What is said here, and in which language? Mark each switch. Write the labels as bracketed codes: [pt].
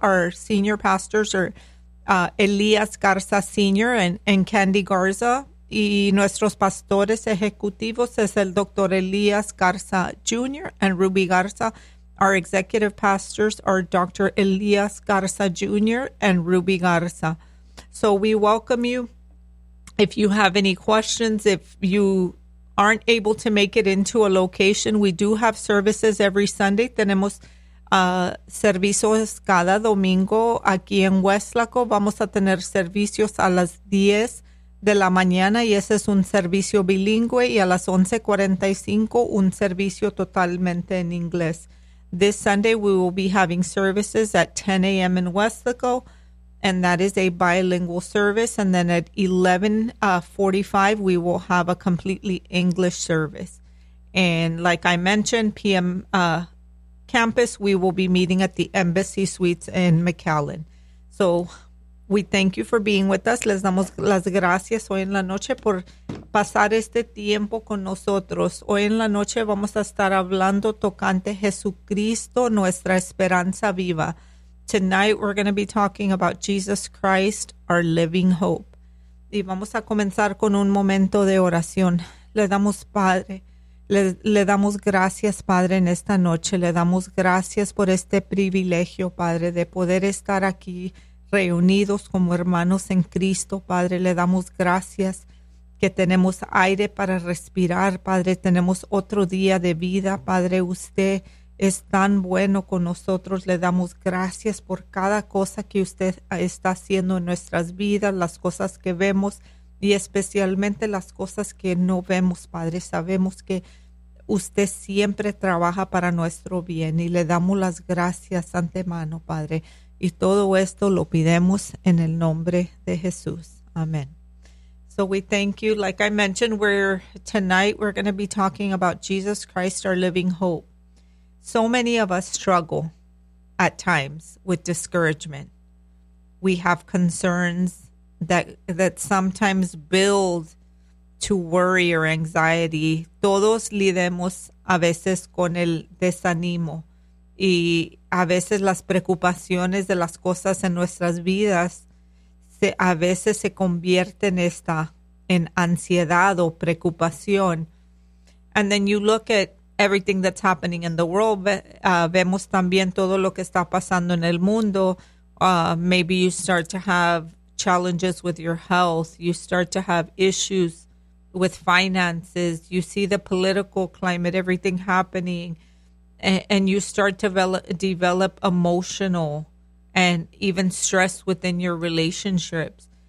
[en] Our senior pastors are Elías Garza Sr. and Candy Garza. [es] Y nuestros pastores ejecutivos es el Dr. Elías Garza Jr. [en] and [es] Ruby Garza. [en] Our executive pastors are Dr. Elías Garza Jr. and Ruby Garza. So we welcome you. If you have any questions, if you aren't able to make it into a location, we do have services every Sunday. [es] Tenemos servicios cada domingo aquí en Westlaco. Vamos a tener servicios a las 10 de la mañana y ese es un servicio bilingüe y a las 11:45 un servicio totalmente en inglés. [en] This Sunday we will be having services at 10 a.m. in Westlaco, and that is a bilingual service. And then at 11:45, we will have a completely English service. And like I mentioned, PM campus, we will be meeting at the Embassy Suites in McAllen. So we thank you for being with us. [es] Les damos las gracias hoy en la noche por pasar este tiempo con nosotros. Hoy en la noche vamos a estar hablando tocante Jesucristo, nuestra esperanza viva. [en] Tonight, we're going to be talking about Jesus Christ, our living hope. [es] Y vamos a comenzar con un momento de oración. Le damos, Padre, le damos gracias, Padre, en esta noche. Le damos gracias por este privilegio, Padre, de poder estar aquí reunidos como hermanos en Cristo, Padre. Le damos gracias que tenemos aire para respirar, Padre. Tenemos otro día de vida, Padre. Usted es tan bueno con nosotros. Le damos gracias por cada cosa que usted está haciendo en nuestras vidas, las cosas que vemos y especialmente las cosas que no vemos, Padre. Sabemos que usted siempre trabaja para nuestro bien y le damos las gracias antemano, Padre. Y todo esto lo pedimos en el nombre de Jesús. [en] Amén. So we thank you. Like I mentioned, tonight we're going to be talking about Jesus Christ, our living hope. So many of us struggle at times with discouragement. We have concerns that sometimes build to worry or anxiety. [es] Todos lidemos a veces con el desánimo y a veces las preocupaciones de las cosas en nuestras vidas a veces se convierten esta en ansiedad o preocupación. [en] And then you look at everything that's happening in the world. [es] Vemos también todo lo que está pasando en el mundo. [en] Maybe you start to have challenges with your health. You start to have issues with finances. You see the political climate, everything happening. And you start to develop emotional and even stress within your relationships.